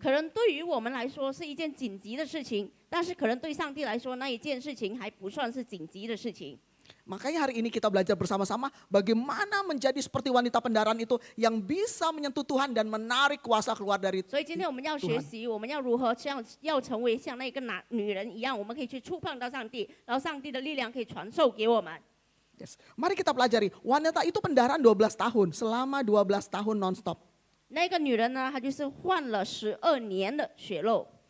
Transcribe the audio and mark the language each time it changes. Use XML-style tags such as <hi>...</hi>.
<zh>可能对于我们来说是一件紧急的事情，但是可能对上帝来说，那一件事情还不算是紧急的事情。</zh> <id>Makanya hari ini kita belajar bersama-sama bagaimana menjadi seperti wanita pendaran itu yang bisa menyentuh Tuhan dan menarik kuasa keluar dari</id> <zh>所以今天我们要学习，我们要如何要成为像那个女人一样，我们可以去触碰到上帝，然后上帝的力量可以传授给我们。</zh> <id>Yes. Mari kita pelajari, wanita itu pendaran 12 tahun, selama 12 tahun non-stop.</id> <zh>那个女人呢，她就是患了12年的血漏。</zh>